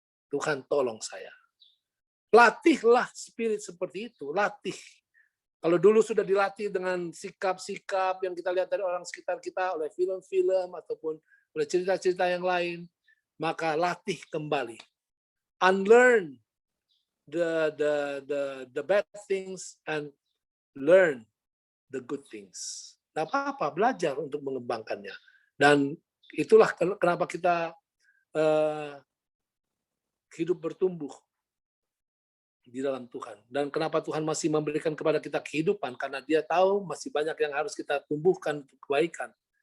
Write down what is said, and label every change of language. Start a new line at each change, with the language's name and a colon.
Indonesian: Tuhan tolong saya. Latihlah spirit seperti itu. Latih. Kalau dulu sudah dilatih dengan sikap-sikap yang kita lihat dari orang sekitar kita, oleh film-film ataupun oleh cerita-cerita yang lain, maka latih kembali.
English: Unlearn the bad things and learn the good things.
Indonesian: Tidak apa-apa, belajar untuk mengembangkannya. Dan itulah kenapa kita hidup bertumbuh di dalam Tuhan. Dan kenapa Tuhan masih memberikan kepada kita kehidupan, karena Dia tahu masih banyak yang harus kita tumbuhkan untuk kebaikan.